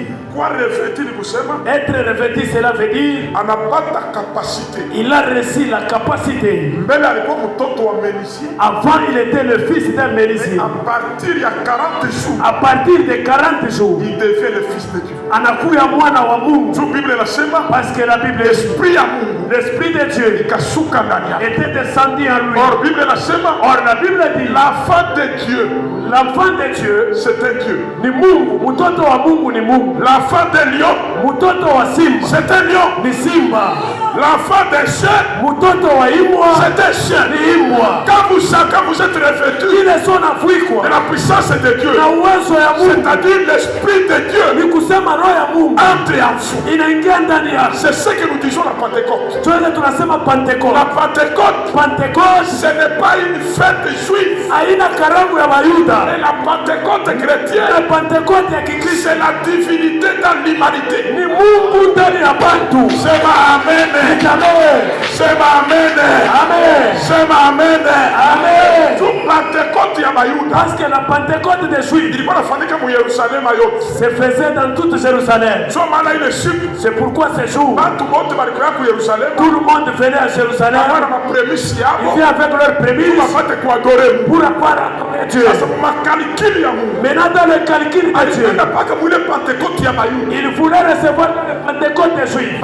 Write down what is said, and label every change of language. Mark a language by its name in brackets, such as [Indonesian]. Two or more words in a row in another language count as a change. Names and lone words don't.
[French] Être revêtu, cela veut dire il a reçu la capacité. Avant, il était le fils d'un menuisier. À partir de 40 jours, il devient le fils de Dieu. [Swahili] anakuya mwana wa Mungu. [French] Parce que la Bible est l'Esprit de Dieu était descendu en lui. Or la Bible dit l'enfant de Dieu, c'est un Dieu. [Swahili] Ni Mungu, mutoto wa Mungu ni Mungu. [French] L'enfant de lion, [Swahili] mutoto wa simba, [French] c'est un lion. [Swahili] Ni simba. [French] L'enfant des chiens, [Swahili] mutoto wa imbwa, [French] c'est un chien. [Swahili] Ni imbwa. [French] Quand vous êtes revêtu de la puissance de Dieu, c'est-à-dire l'Esprit de Dieu, [Swahili] ni kusema roho ya Mungu [French] entre en vous. [Swahili] Inaingia ndani yako. [French] C'est ce que nous disons la Pentecôte. [Swahili] Tunasema Pentecôte. [French] La Pentecôte, ce n'est pas une fête juive. [Swahili] Haina karamu ya Wayuda. [French] Et la Pentecôte chrétienne, la Pentecôte [Swahili] ya Kikristo, [French] c'est la divinité dans l'humanité. [Swahili] Ni Mungu ndani ya bantu. Sema amen. Amen. Sema amen. Amen. Sema amen. Amen. Tout Pentecôte ya Bayuda. [French] Parce que la Pentecôte des Juifs, [Swahili] ilikuwa nafanyika mu Yerusalemu yote. [French] Se faisait dans toute Jérusalem. C'est pourquoi ces jours, tout le monde venait à Jérusalem. Ils viennent avec leurs prémices pour avoir adoré Dieu. Maintenant dans le calcul de Dieu, il voulait recevoir le Pentecôte des Juifs.